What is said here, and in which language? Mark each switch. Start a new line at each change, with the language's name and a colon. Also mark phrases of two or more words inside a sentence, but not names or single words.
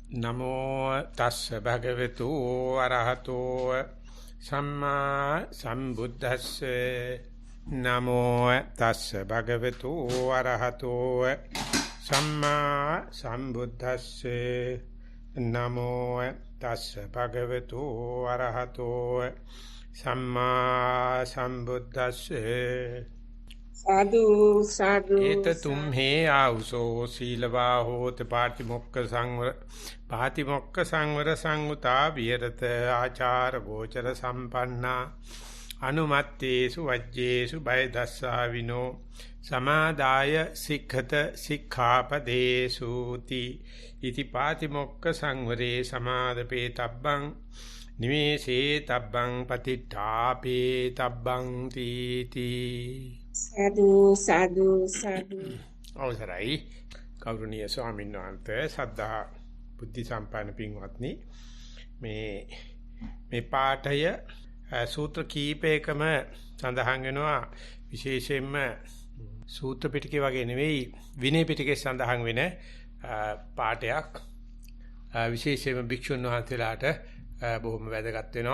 Pali: නමෝ තස්ස භගවතු අරහතෝ සම්මා සම්බුද්දස්සේ නමෝ තස්ස භගවතු අරහතෝ සම්මා සම්බුද්දස්සේ නමෝ තස්ස භගවතු අරහතෝ සම්මා සම්බුද්දස්සේ साधु साधु एत तुम्हे आउसो सीलवा होत पातिमोक्ख संवर संगुता विहरत आचार गोचर संपन्ना अनुमत्तेषु वज्जेषु भयदस्साविनो समादाय सिक्खत सिक्खापदेषु ति इति पातिमोक्ख संवरे समादपे तब्बं निमेषे तब्बं पतिट्ठापे तब्बं तीति साधु साधु साधु
Sinhala: අවසරයි ගෞරවනීය ස්වාමීන් වහන්සේ සද්ධා බුද්ධ සම්පන්න පින්වත්නි මේ පාඨය සූත්‍ර කීපයකම සඳහන් වෙනවා විශේෂයෙන්ම සූත්‍ර පිටකේ වගේ නෙවෙයි විනය පිටකේ සඳහන් වෙන පාඨයක් විශේෂයෙන්ම භික්ෂුන් වහන්සේලාට බොහොම වැදගත් වෙනවා.